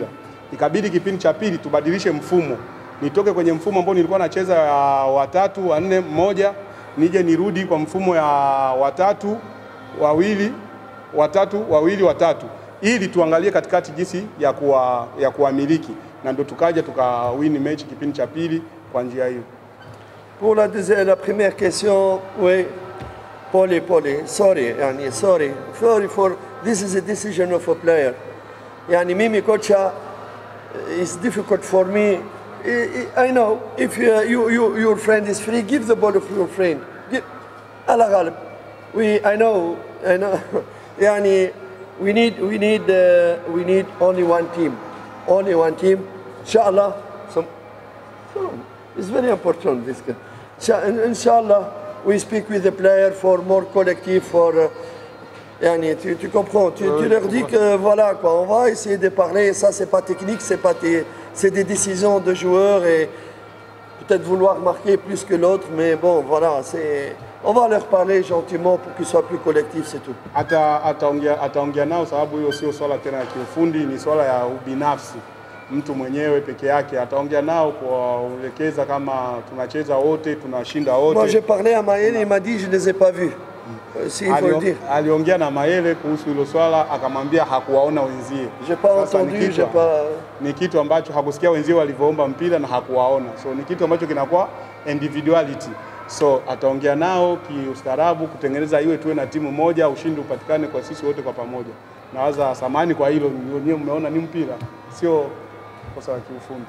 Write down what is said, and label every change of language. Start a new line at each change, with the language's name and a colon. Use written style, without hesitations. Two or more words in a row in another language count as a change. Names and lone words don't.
Swahili: Ikabidi kipindi cha pili tubadilishe mfumo. Nitoke kwenye mfumo ambao nilikuwa nacheza watatu, wanne, mmoja, nije nirudi kwa mfumo ya watatu, wawili, watatu. Ili tuangalie katikati jinsi ya kuamiliki na ndo tukaja tukawin mechi kipindi cha pili kwa njia hiyo.
French: Pour la première question, oui,
English: Paulie, sorry for this is a decision of a player.
Swahili: Yani mimi kocha,
English: it's difficult for me. I know if your friend is free, give the ball to your friend.
Arabic: Ala ghalib.
English: I know. Yani we need only one team. Inshallah. It's very important this. Inshallah, we speak with the player for more collective, for.
French: Tu comprends, tu leur dis que voilà quoi, on va essayer de parler, ça c'est pas technique, c'est des décisions de joueurs et peut-être vouloir marquer plus que l'autre, mais bon voilà, on va leur parler gentiment pour qu'ils soient plus collectifs, c'est tout.
Swahili: Ataongea nao sababu hiyo sio swala tena ya kiufundi, ni swala ya ubinafsi. Mtu mwenyewe peke yake ataongea nao kuelekeza kama tunacheza wote, tunashinda wote.
French: Moi j'ai parlé à Maëlle, il m'a dit je les ai pas vus.
Swahili: Aliongea na Maëlle kuhusu hilo swala, akamwambia hakuwaona wenzie.
French: J'ai pas entendu, j'ai pas.
Swahili: Ni kitu ambacho hakusikia wenzie walivyoomba mpira na hakuwaona. So ni kitu ambacho kinakuwa individuality. So ataongea nao kiustaarabu kutengeneza iwe tuwe na timu moja, ushindi upatikane kwa sisi wote kwa pamoja. Nawaza samani kwa hilo, nyewe mmeona ni mpira, sio kosa la kiufundi.